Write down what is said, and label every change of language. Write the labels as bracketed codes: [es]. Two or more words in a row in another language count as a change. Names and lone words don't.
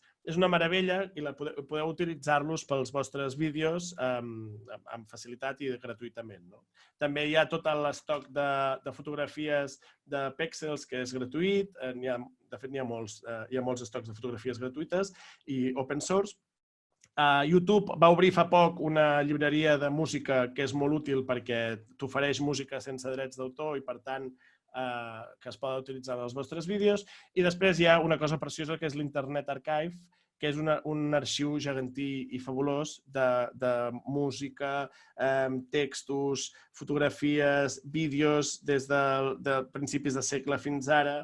[ca] És una meravella i podeu utilitzar-los pels vostres vídeos amb facilitat i gratuïtament. També hi ha tot l'estoc de fotografies de píxels, que és gratuït. De fet, hi ha molts estocs de fotografies gratuïtes i [en] open source. [ca] YouTube va obrir fa poc una llibreria de música que és molt útil perquè t'ofereix música sense drets d'autor i, per tant, que es poden utilitzar en els vostres vídeos. I després hi ha una cosa preciosa que és l'Internet Archive, que és un arxiu gegantí i fabulós de música, textos, fotografies, vídeos des de principis de segle fins ara.